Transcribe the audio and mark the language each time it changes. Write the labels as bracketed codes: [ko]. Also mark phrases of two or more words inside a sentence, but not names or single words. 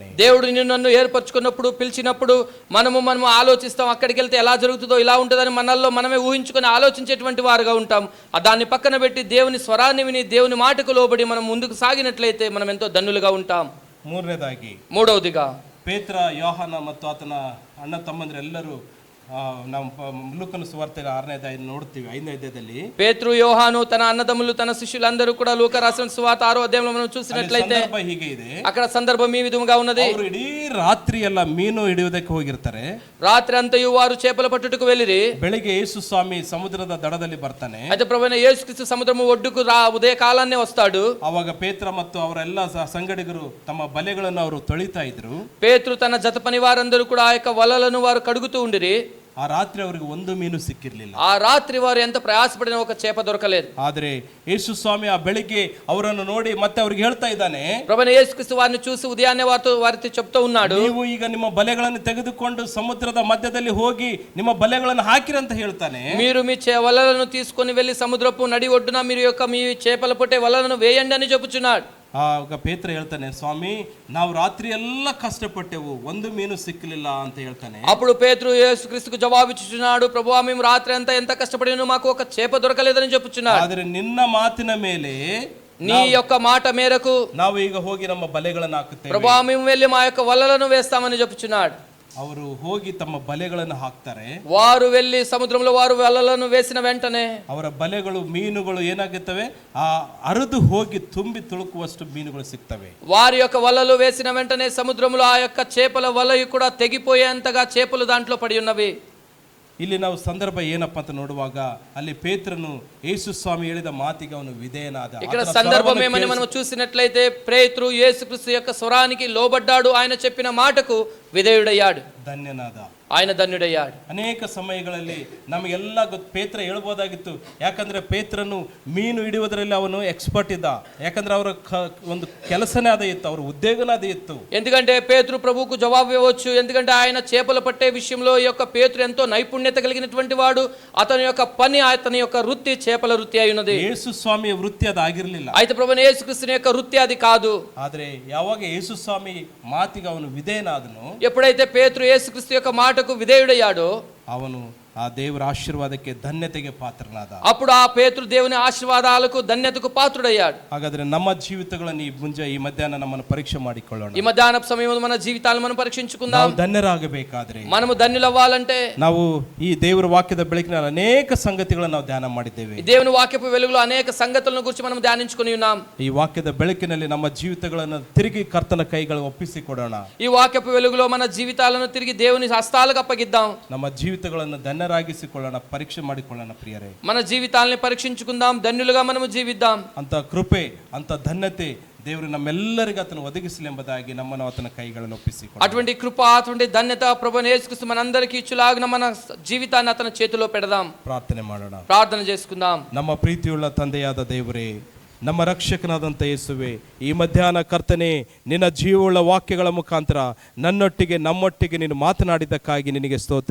[te] దేవుడు నిన్ను ఏర్పరచుకున్నప్పుడు పిలిచినప్పుడు మనము ఆలోచిస్తాం, అక్కడికి వెళ్తే ఎలా జరుగుతుందో ఇలా ఉంటుందని మనల్లో మనమే ఊహించుకొని ఆలోచించేటువంటి వారుగా ఉంటాం. దాన్ని పక్కన పెట్టి దేవుని స్వరాన్ని విని దేవుని మాటకు లోబడి మనం ముందుకు సాగినట్లయితే మనం ఎంతో ధన్యులుగా ఉంటాం. మూడవదిగా [kn] ಪೇತ್ರ, ಯೋಹಾನ ಮತ್ತು ಆತನ ಅಣ್ಣ ತಮ್ಮಂದಿರೆಲ್ಲರೂ ನಾವು ಲೂಕನ ಸುವಾರ್ತೆ 6ನೇ ಅಧ್ಯಾಯ ನೋಡ್ತೀವಿ. 5ನೇ ಅಧ್ಯಾಯದಲ್ಲಿ [te] పేతురు, యోహాను, తన అన్నదమ్ములు, తన శిష్యులందరూ కూడా లూకా రాసిన సువార్త 6వ అధ్యాయంలో మనం చూసినట్లయితే [kn] ಹೀಗೆ ಇದೆ. [te] అక్కడ సందర్భం ఈ విధంగా ఉన్నది. [kn] ಅವರು ಇಡೀ ರಾತ್ರಿ ಎಲ್ಲ ಮೀನು ಹಿಡಿಯುವುದಕ್ಕೆ ಹೋಗಿರ್ತಾರೆ. [te] రాత్రి అంతయు వారు చేపల పట్టుటకు వెళ్ళిరి. [kn] ಬೆಳಿಗ್ಗೆ ಯೇಸು ಸ್ವಾಮಿ ಸಮುದ್ರದ ದಡದಲ್ಲಿ ಬರ್ತಾನೆ. [te] అయితే ప్రభువైన యేసుక్రీస్తు సముద్రము ఒడ్డుకు ఉదయ కాలాన్నే వస్తాడు. [kn] ಅವಾಗ ಪೇತ್ರ ಮತ್ತು ಅವರೆಲ್ಲ ಸಂಗಡಿಗರು ತಮ್ಮ ಬಲೆಗಳನ್ನು ಅವರು ತೊಳಿತಾ ಇದ್ರು. [te] పేతురు తన జత పని వారందరూ కూడా ఆ యొక్క వలలను వారు కడుగుతూ ఉండిరి. [kn] ಆ ರಾತ್ರಿ ಅವರಿಗೆ ಒಂದು ಮೀನು ಸಿಕ್ಕಿರಲಿಲ್ಲ. ಆ ರಾತ್ರಿ [te] వారు ఎంత ప్రయాసపడిన ఒక చేప దొరకలేదు. [kn] ಆದರೆ ಯೇಸು ಸ್ವಾಮಿ ಆ ಬೆಳಿಗ್ಗೆ ಅವರನ್ನು ನೋಡಿ ಮತ್ತೆ ಅವ್ರಿಗೆ ಹೇಳ್ತಾ ಇದ್ದಾನೆ, [te] ప్రభువైన యేసుక్రీస్తు వారిని చూసి ఉదయాన్నే వారితో చెప్తూ ఉన్నాడు, [kn] ನೀವು ಈಗ ನಿಮ್ಮ ಬಲೆಗಳನ್ನು ತೆಗೆದುಕೊಂಡು ಸಮುದ್ರದ ಮಧ್ಯದಲ್ಲಿ ಹೋಗಿ ನಿಮ್ಮ ಬಲೆಗಳನ್ನು ಹಾಕಿರಿ ಅಂತ ಹೇಳ್ತಾನೆ. [te] మీరు మీ వలలను తీసుకొని వెళ్ళి సముద్రపు నడి ఒడ్డున మీరు యొక్క మీ చేపల పట్టే వలలను వేయండి అని చెప్పుచున్నాడు. [kn] ಆಗ ಪೇತ್ರ ಹೇಳ್ತಾನೆ, ಸ್ವಾಮಿ ನಾವು ರಾತ್ರಿ ಎಲ್ಲ ಕಷ್ಟಪಟ್ಟೆವು, ಒಂದು ಮೀನು ಸಿಕ್ಕಲಿಲ್ಲ ಅಂತ ಹೇಳ್ತಾನೆ. [te] అప్పుడు పేతురు యేసుక్రీస్తుకు జవాబిచ్చుచున్నాడు, ప్రభువా మేము రాత్రి అంతా ఎంత కష్టపడినో మాకు ఒక చేప దొరకలేదని చెప్పుచున్నాడు. [kn] ಆದರೆ ನಿನ್ನ ಮಾತಿನ ಮೇಲೆ [te] నీ యొక్క మాట మేరకు [kn] ನಾವು ಈಗ ಹೋಗಿ ನಮ್ಮ ಬಲೆಗಳನ್ನು ಹಾಕುತ್ತೇವೆ. [te] ప్రభువా మేము వెళ్ళి మా యొక్క వలలను వేస్తామని చెప్పుచున్నాడు. [kn] ಅವರು ಹೋಗಿ ತಮ್ಮ ಬಲೆಗಳನ್ನು ಹಾಕ್ತಾರೆ. [te] వారు వెళ్ళి సముద్రంలో వారు వలలను వేసిన వెంటనే [kn] ಅವರ ಬಲೆಗಳು ಮೀನುಗಳು ಏನಾಗುತ್ತವೆ, ಆ ಅರಿದು ಹೋಗಿ ತುಂಬಿ ತುಳುಕುವಷ್ಟು ಮೀನುಗಳು ಸಿಗ್ತವೆ. [te] వారి యొక్క వలలు వేసిన వెంటనే సముద్రంలో ఆ యొక్క చేపల వలయు కూడా తెగిపోయేంతగా చేపలు దాంట్లో పడి ఉన్నవి. [kn] ಇಲ್ಲಿ ನಾವು ಸಂದರ್ಭ ಏನಪ್ಪ ಅಂತ ನೋಡುವಾಗ ಅಲ್ಲಿ ಪೇತ್ರನು ಯೇಸು ಸ್ವಾಮಿ ಹೇಳಿದ ಮಾತಿಗೆ ಅವನು ವಿಧೇಯನಾದ. [te] ఇక్కడ సందర్భం ఏమని మనం చూసినట్లయితే పేతురు యేసుక్రీస్తు యొక్క స్వరానికి లోబడ్డాడు. ఆయన చెప్పిన మాటకు విధేయుడయ్యాడు, [kn] ಧನ್ಯನಾದ, [te] ఆయన ధన్యుడయ్యాడు. [kn] ಅನೇಕ ಸಮಯಗಳಲ್ಲಿ ನಮಗೆಲ್ಲ ಪೇತ್ರ ಹೇಳ್ಬೋದಾಗಿತ್ತು. ಯಾಕಂದ್ರೆ ಪೇತ್ರನು ಮೀನು ಹಿಡಿಯುವುದರಲ್ಲಿ ಅವನು ಎಕ್ಸ್ಪರ್ಟ್ ಇದ್ದ. ಯಾಕಂದ್ರೆ ಅವರ ಒಂದು ಕೆಲಸನೇ ಅದೇ ಇತ್ತು, ಅವರ ಉದ್ಯೋಗನೇ ಅದೇ ಇತ್ತು. [te] ఎందుకంటే పేతురు ప్రభువుకు జవాబు ఇవ్వచ్చు. ఎందుకంటే ఆయన చేపలు పట్టే విషయంలో ఈ యొక్క పేతురు ఎంతో నైపుణ్యత కలిగినటువంటి వాడు. అతని యొక్క పని, అతని యొక్క వృత్తి చేపల వృత్తి అయి ఉన్నది. [kn] ಯೇಸು ಸ್ವಾಮಿಯ ವೃತ್ತಿ ಅದು ಆಗಿರಲಿಲ್ಲ. [te] అయితే ప్రభువైన యేసుక్రీస్తుని యొక్క వృత్తి అది కాదు. [kn] ಆದ್ರೆ ಯಾವಾಗ ಯೇಸು ಸ್ವಾಮಿ ಮಾತಿಗೆ ಅವನು ವಿಧೇಯನಾದನು, [te] ఎప్పుడైతే పేతురు యేసుక్రీస్తు యొక్క మాటకు విధేయుడయ్యాడో [kn] ಅವನು ಆ ದೇವರ ಆಶೀರ್ವಾದಕ್ಕೆ ಧನ್ಯತೆಗೆ ಪಾತ್ರನಾದ. [te] అప్పుడు ఆ పేతురు దేవుని ఆశీర్వాదాలకు ధన్యతకు పాత్రుడయ్యాడు. [kn] ಹಾಗಾದ್ರೆ ನಮ್ಮ ಜೀವಿತಗಳನ್ನು ಈ ಮಧ್ಯಾಹ್ನ ನಮ್ಮನ್ನು ಪರೀಕ್ಷೆ ಮಾಡಿಕೊಳ್ಳೋಣ. [te] ఈ మధ్యాహ్న సమయంలో మన జీవితాలను మనం పరీక్షించుకుందాం. [kn] ನಾವು ಧನ್ಯರಾಗಬೇಕಾದ್ರೆ, [te] మనము ధన్యులవ్వాలంటే [kn] ನಾವು ಈ ದೇವರ ವಾಕ್ಯದ ಬೆಳಕಿನಲ್ಲಿ ಅನೇಕ ಸಂಗತಿಗಳನ್ನು ನಾವು ಧ್ಯಾನ ಮಾಡಿದ್ದೇವೆ. [te] ఈ దేవుని వాక్యపు వెలుగులో అనేక సంగతులను గురించి మనం ధ్యానించుకుని ఉన్నాం. [kn] ಈ ವಾಕ್ಯದ ಬೆಳಕಿನಲ್ಲಿ ನಮ್ಮ ಜೀವಿತಗಳನ್ನು ತಿರುಗಿ ಕರ್ತನ ಕೈಗಳು ಒಪ್ಪಿಸಿಕೊಡೋಣ. [te] ఈ వాక్యపు వెలుగులో మన జీవితాలను తిరిగి దేవుని హస్తాలకు అప్పగిద్దాం. [kn] ನಮ್ಮ ಜೀವಿತಗಳನ್ನು ಧನ್ಯರಾಗಿಸಿಕೊಳ್ಳೋಣ, ಪರೀಕ್ಷೆ ಮಾಡಿಕೊಳ್ಳೋಣ ಪ್ರಿಯರೇ. [te] మన జీవితాలని పరీక్షించుకుందాం, ధన్యులుగా మనము జీవిద్దాం. [kn] ಅಂತ ಕೃಪೆ, ಅಂತ ಧನ್ಯತೆ ದೇವರು ನಮ್ಮೆಲ್ಲರಿಗೂ ಆತನು ಒದಗಿಸಲಿ ಎಂಬುದಾಗಿ ನಮ್ಮನ್ನು ಆತನ ಕೈಗಳನ್ನು ಒಪ್ಪಿಸಿಕೊಳ್ಳೋಣ. [te] అటువంటి కృప, అటువంటి ధన్యత ప్రభువైన యేసుక్రీస్తు మనందరికీ ఇచ్చులాగున మన జీవితాన్ని అతని చేతిలో పెడదాం. [kn] ಪ್ರಾರ್ಥನೆ ಮಾಡೋಣ. [te] ప్రార్థన చేసుకుందాం. [kn] ನಮ್ಮ ಪ್ರೀತಿಯುಳ್ಳ ತಂದೆಯಾದ ದೇವರೇ, ನಮ್ಮ ರಕ್ಷಕನಾದಂಥ ಯೇಸುವೆ, ಈ ಮಧ್ಯಾಹ್ನ ಕರ್ತನೆ ನಿನ್ನ ಜೀವವುಳ್ಳ ವಾಕ್ಯಗಳ ಮುಖಾಂತರ ನನ್ನೊಟ್ಟಿಗೆ ನಮ್ಮೊಟ್ಟಿಗೆ ನೀನು ಮಾತನಾಡಿದ್ದಕ್ಕಾಗಿ ನಿನಗೆ ಸ್ತೋತ್ರ.